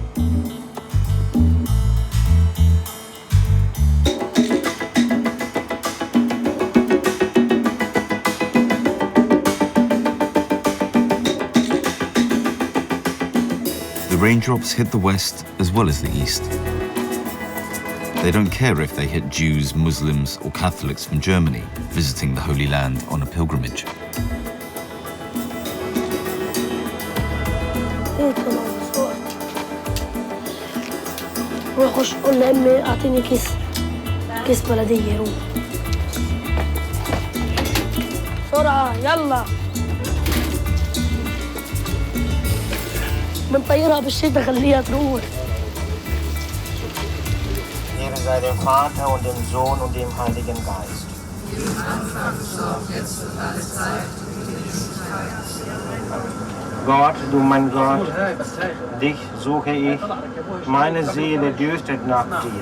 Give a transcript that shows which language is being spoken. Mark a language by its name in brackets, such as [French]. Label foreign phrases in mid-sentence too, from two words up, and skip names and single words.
[English] The raindrops hit the west as well as the east. They don't care if they hit Jews, Muslims, or Catholics from Germany visiting the Holy Land on a pilgrimage. [Arabic] روح خش قول لأمي أعطيني كيس بلدية روح بسرعة يلا بنطيرها بالشتاء خليها تروح. [German] Ehre sei dem Vater und dem Sohn und dem Heiligen Geist. Wie im Anfang, so auch jetzt und alle Zeit und in Ewigkeit. Gott, du mein Gott, dich suche ich, meine Seele dürstet nach dir.